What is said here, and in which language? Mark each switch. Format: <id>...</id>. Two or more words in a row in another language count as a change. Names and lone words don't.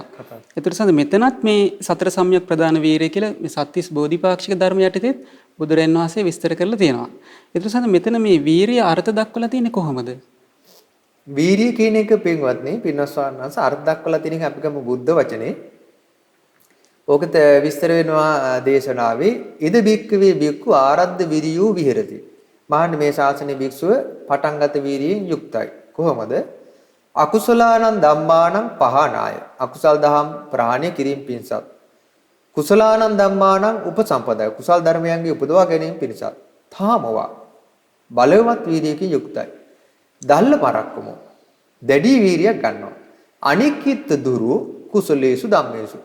<si>ඒතර ස්වාමීන් මෙතනත් මේ සතර සම්‍යක් ප්‍රදාන වීරිය කියලා මේ සත්‍තිස් බෝධිපාක්ෂික ධර්ම යටතේ බුදුරයන් වහන්සේ විස්තර කරලා තියෙනවා. ඒතර ස්වාමීන් මෙතන මේ වීරිය අර්ථ දක්වලා තියෙන්නේ කොහොමද? වීරිය කියන එක පින්වත්නි පින්වත් ස්වාමීන් වහන්සේ අර්ථ දක්වලා තියෙන එක අපි ගමු බුද්ධ වචනේ. ඕකත් විස්තර වෙනවා දේශනාවේ</si> <pi>ඉද බික්කවේ බික්කු ආරද්ධ විරියෝ විහෙරති.</pi> <si>මහන්නේ මේ ශාසනයේ භික්ෂුව පටන්ගත වීරියෙන් යුක්තයි. කොහොමද?</si> <pi>අකුසලානං ධම්මානං පහනාය.</pi> <si>අකුසල් දහම් ප්‍රහාණය කිරීම පිණිසත්.</si> <pi>කුසලානං ධම්මානං උපසම්පදාය.</pi> <si>කුසල් ධර්මයන්ගේ උපදවා ගැනීම පිණිසත්. තාමවා බලවත් වීරියකින් යුක්තයි.</si> <pi>දල්ල පරක්කමෝ.</pi> <si>දැඩි වීරියක් ගන්නවා.</si> <pi>අනික්කිත දුරු කුසලේසු ධම්මේසු.</pi>